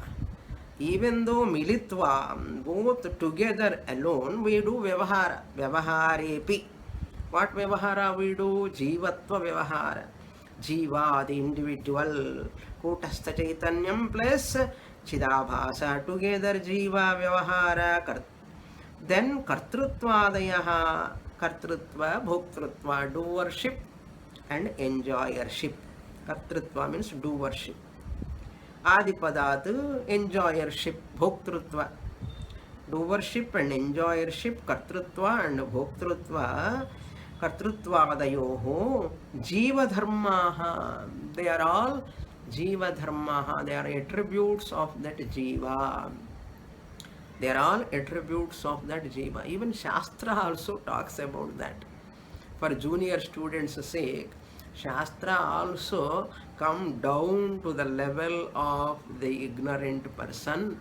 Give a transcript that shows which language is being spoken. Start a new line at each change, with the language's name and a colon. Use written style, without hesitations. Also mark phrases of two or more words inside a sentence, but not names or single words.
English: Even though militva, both together alone, we do vyavahara. Vyavaharepi. What vyavahara we do?
Sanskrit: Jivatva vyavahara.
English: Jiva, the individual.
Sanskrit: Kutastha chaitanyam plus Chidabhasa. Together jiva vyavahara.
English: Then kartrutvadayaha.
Sanskrit: Kartrutva, bhoktrutva,
English: doership and enjoyership. Kartrutva means doership. Adipadat, enjoyership, bhoktrutva. Doership and enjoyership, kartrutva and bhoktrutva,
Sanskrit: kartrutvadayoho, jiva dharmaha.
English: They are all
Sanskrit: Jiva dharmaha,
English: they are attributes of that jiva. They are all attributes of that jiva. Even Shastra also talks about that. For junior students' sake, Shastra also come down to the level of the ignorant person.